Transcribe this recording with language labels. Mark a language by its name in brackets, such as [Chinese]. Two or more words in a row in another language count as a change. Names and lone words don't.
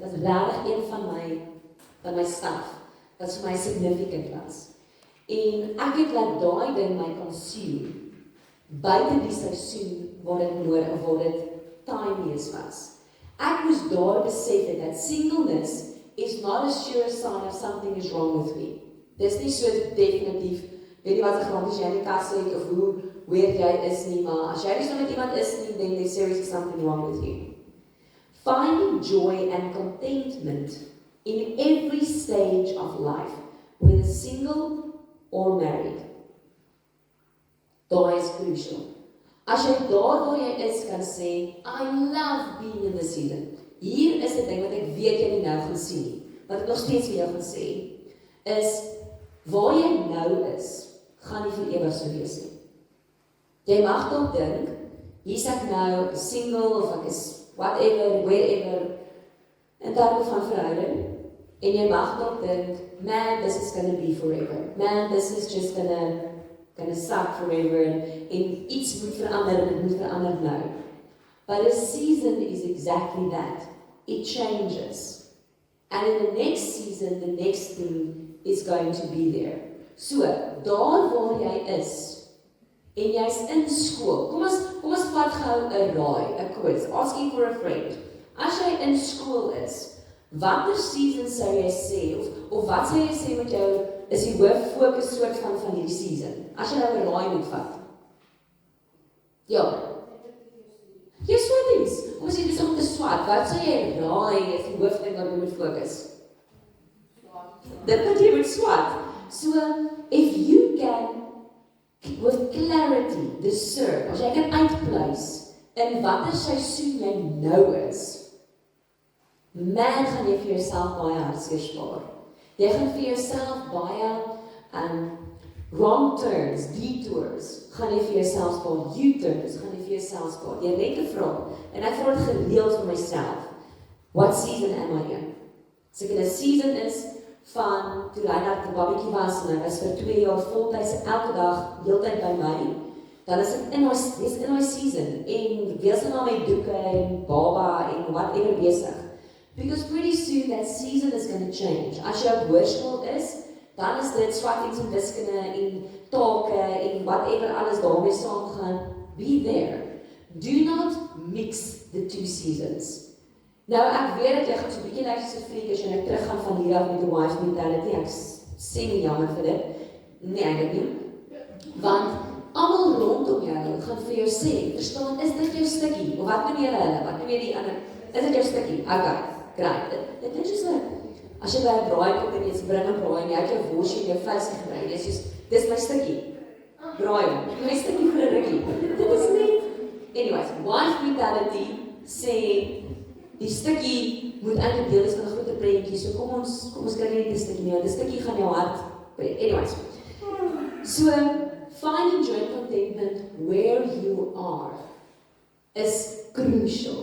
[Afrikaans] Was regtig een van my staf, wat vir my significant was. En ek het laat daai ding my consume, buite die seisoen waar dit nodig of waar dit timeus was. Ek moes daar besef het dat [English] singleness is not a sure sign of something is wrong with me. [Afrikaans] Dis nie so definitief, weet jy wat grond is jy in die kas het of hoe weird jy is nie, maar as jy nie so met iemand is nie, [English] then there's seriously something wrong with you. Finding joy and contentment in every stage of life, whether single or married. [Afrikaans] Daai is crucial. As jy daar waar jy is kan sê, [English] I love being in this season. [Afrikaans] Hier is 'n ding wat ek weet jy nie nou gaan sien nie, wat ek nog steeds vir jou gaan sê, is waar jy nou is, gaan nie vir ewig so wees nie. Jy mag dalk dink, hier's ek nou single of ek is [English] whatever, wherever, [Afrikaans] in terme van verhouding, en jy mag dalk dink, man, [English] this is gonna be forever. Man, this is just gonna suck forever, [Afrikaans] en iets moet verander, en het moet verander nou. [English] But a season is exactly that. It changes. And in the next season, the next thing is going to be there. So, [Afrikaans] daar waar jy is, en jy's in skool, kom ons vat gou 'n raai, 'n quiz, [English] asking for a friend. [Afrikaans] As jy in skool is, watter season sou jy sê, of wat sou jy sê met jou, is die hoof fokus soort van hierdie season? As jy nou 'n raai moet vat. Ja. Jou swatings, kom ons sê dis om te swat, wat sou jy raai is die hoofding wat jy moet fokus? Dit wat jy moet swat. [English] So, if you can, with clarity, discern, [Afrikaans] as jy kan uitpleis, in watter seisoen jy nou is, man, gaan jy vir jouself baie hartseer spaar. Jy gaan vir jouself baie [English] wrong turns, detours, [Afrikaans] gaan jy vir jouself spaar, U-turns, gaan jy vir jouself spaar. Jy net 'n vraag, en ek vra dit gereeld vir myself, [English] what season am I in? [Afrikaans] As ek in 'n season is, van toe Reinhard 'n babatjie was, en hy was vir 2 jaar voltyds elke dag, heeltyd by my, dan is ek in my season, en wees na my doeke, en baba, en whatever besig. [English] Because pretty soon that season is going to change. [Afrikaans] As jy op hoërskool is, dan is dit swattings en wiskunde en take en whatever alles daarmee saamgaan. [English] Be there. Do not mix the two seasons. [Afrikaans] Nou ek weet dat jy gaan so 'n bietjie lyk soos 'n freak as jy nou teruggaan van hier af met 'n [English] wife mentality. [Afrikaans] Ek sê nie jammer vir dit. Nee, eintlik nie. Want almal rondom jou gaan vir jou sê, verstaan, is dit jou stukkie? Of wat noem jy hulle? Wat noem jy die ander? Is dit jou stukkie? Okay. Great. Dit is [English] just like, [Afrikaans] as jy by 'n braai kom en jy bring 'n braai en jy het jou worsie en jou vleisie gebring, jy sê, dis my stukkie. Braai hom. My stukkie vir 'n rukkie. Dit is net. Anyways, [English] wife mentality [Afrikaans] sê, die stukkie moet eintlik deel is van 'n groter prentjie, so kom ons kry net 'n stukkie nie, want 'n stukkie gaan jou hart breek. Anyways. [English] So, finding joy and contentment where you are is crucial.